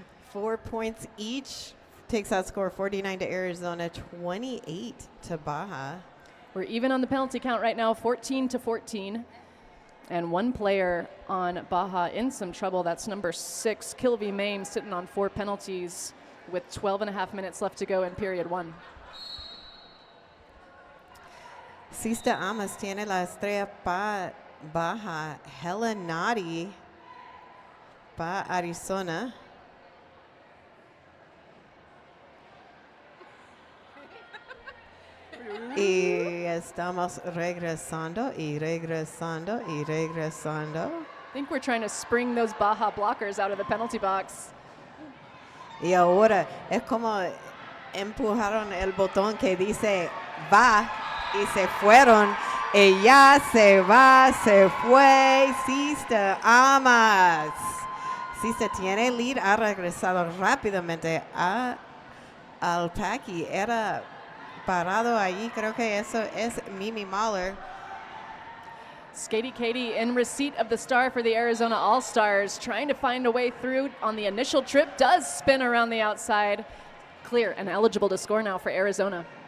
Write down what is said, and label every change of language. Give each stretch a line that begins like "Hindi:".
English: 4 points each. Takes that score 49 to Arizona, 28 to Baja. We're even on the penalty count right now, 14 to 14. And one player on Baja in some trouble. That's number 6, Kilby Mame, sitting on 4 penalties with 12.5 minutes left to go in period 1.
Spanish: Sista Amas tiene la estrella pa Baja. Helen Nadi pa Arizona. Y estamos regresando y regresando y regresando.
English: I think we're trying to spring those Baja blockers out of the penalty box.
Spanish: Y ahora es como empujaron el botón que dice va y se fueron. Y ya se va, se fue. Sista Amas. Sista tiene lead, ha regresado rápidamente al pack y era parado allí. Creo que eso es Mimi Mahler.
English: Skatey Katie in receipt of the star for the Arizona All-Stars, trying to find a way through on the initial trip, does spin around the outside. Clear and eligible to score now for Arizona.